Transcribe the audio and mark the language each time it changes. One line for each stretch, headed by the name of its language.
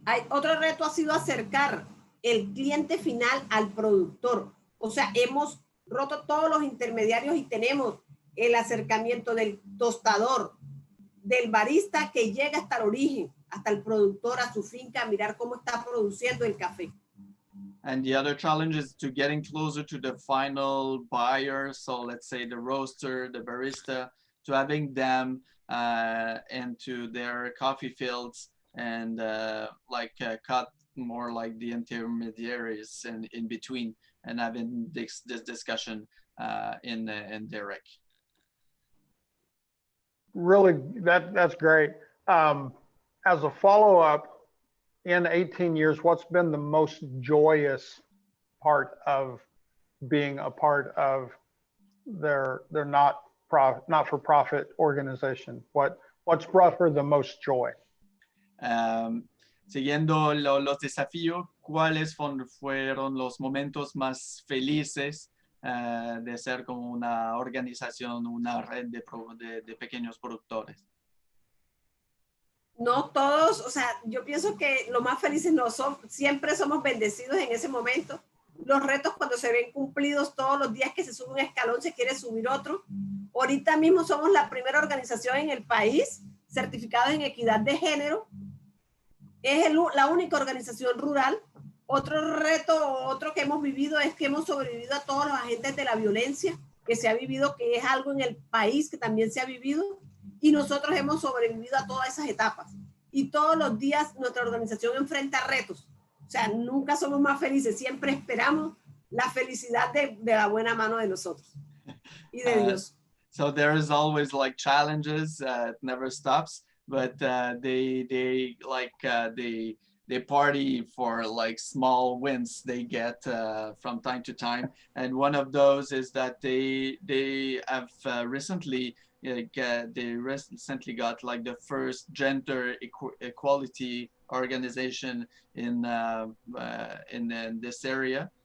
Spanish: Otro reto ha sido acercar el cliente final al productor. O sea, hemos roto todos los intermediarios y tenemos el acercamiento del tostador, del barista que llega hasta el origen, hasta el productor, a su finca, a mirar cómo está produciendo el café.
English: And the other challenge is to getting closer to the final buyer. So let's say the roaster, the barista, to having them into their coffee fields and cut more like the intermediaries and in between, and having this discussion in direct. Really, that's great. As a follow-up, in 18 years, what's been the most joyous part of being a part of their not-for-profit organization? What's brought her the most joy?
Spanish: Siguiendo los desafíos, ¿cuáles fueron los momentos más felices de ser como una organización, una red de pequeños productores? No todos, o sea, yo pienso que lo más felices no son, siempre somos bendecidos en ese momento. Los retos cuando se ven cumplidos todos los días que se sube un escalón, se quiere subir otro, Ahorita mismo somos la primera organización en el país certificada en equidad de género. Es la única organización rural. Otro reto, otro que hemos vivido es que hemos sobrevivido a todos los agentes de la violencia que se ha vivido, que es algo en el país que también se ha vivido, y nosotros hemos sobrevivido a todas esas etapas. Y todos los días nuestra organización enfrenta retos. O sea, nunca somos más felices, siempre esperamos la felicidad de la buena mano de nosotros y de Dios.
English: So there is always like challenges, it never stops, but they party for like small wins they get from time to time. And one of those is that they have recently got like the first gender equality organization in this area.